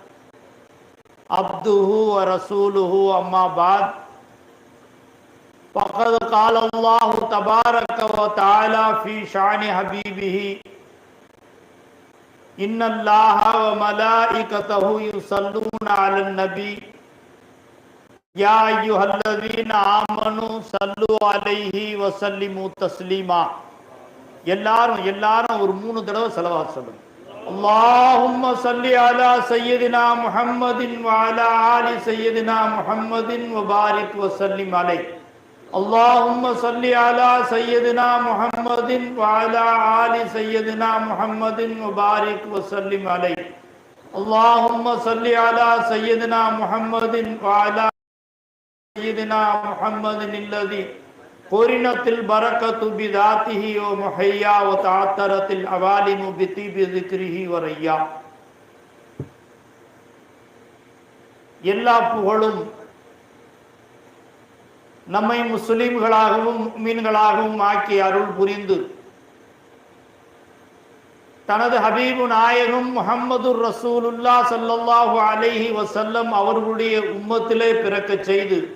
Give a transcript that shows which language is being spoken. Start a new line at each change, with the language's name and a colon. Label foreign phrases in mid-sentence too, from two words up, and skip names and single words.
Arabic: عبده ورسوله أما بعد فقد قال الله تبارك وتعالى في شأن حبيبه إن الله وملائكته يصلون على النبي يا أيها الذين آمنوا صلوا عليه وسلموا تسليما.
Tamil: எல்லாரும் ஒரு 3 தடவை ஸலவாத் சொல்லுங்க.
Arabic: اللهم صل على سيدنا محمد وعلى آل سيدنا محمد وبارك وسلم عليه. اللهم صل على سيدنا محمد وعلى آل سيدنا محمد وبارك وسلم عليه. اللهم صل على سيدنا محمد وعلى سيدنا محمد الذي قرنت البركة بذاته ومحيا وتعطرت العوالم بطيب ذكره وريا.
Tamil: எல்லா புகழும் நம்மை முஸ்லிம்களாகவும் முஃமின்களாகவும் ஆக்கி அருள் புரிந்து தனது ஹபீபு நாயகம்
Arabic: محمد رسول الله صلى الله عليه وسلم
Tamil: அவர்களுடைய உம்மத்திலே பிறக்கச் செய்து